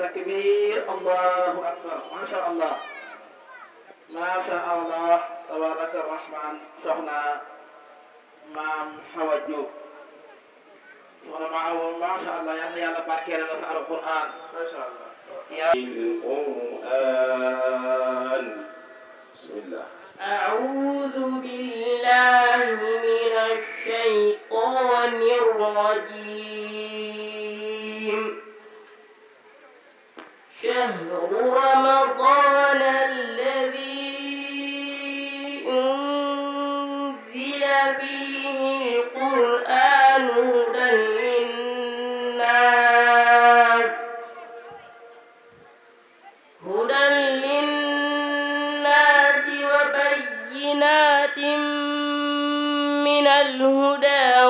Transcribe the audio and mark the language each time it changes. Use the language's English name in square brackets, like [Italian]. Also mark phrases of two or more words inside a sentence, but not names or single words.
[Arabic] تكبير الله أكبر ما شاء الله ما شاء الله تبارك رحمن [Wolof] soxna maam Hawa Diop soxna ma awo [Arabic] ما شاء الله [Wolof] yal na yàlla barkeelal la sa alquran [Arabic] ما شاء الله القرآن بسم الله أعوذ بالله من الشيطان الرجيم شهر رمضان الذي أنزل فيه القرآن هدى للناس وبينات من الهدى